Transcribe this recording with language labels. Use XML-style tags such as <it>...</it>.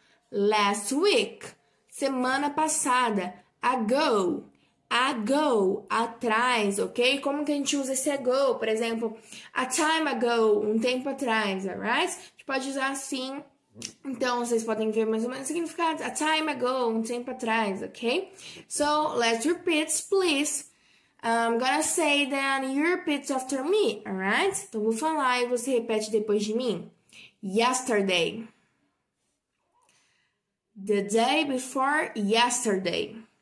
<en>Last week.</en> <pt>Semana passada.</pt> <en>Ago. Ago.</en> <pt>Atrás, ok? Como que a gente usa esse ago? Por exemplo,</pt> <en>a time ago.</en> <pt>Um tempo atrás, alright? A gente pode usar assim. Então, vocês podem ver mais ou menos o significado.</pt> <en>A time ago.</en> <pt>Um tempo atrás, ok?</pt> <en>So, let's repeat, please. I'm gonna say that you repeat after me, alright?</en> <pt>Então, vou falar e você repete depois de mim.</pt> <en>Yesterday. The day before yesterday.</en>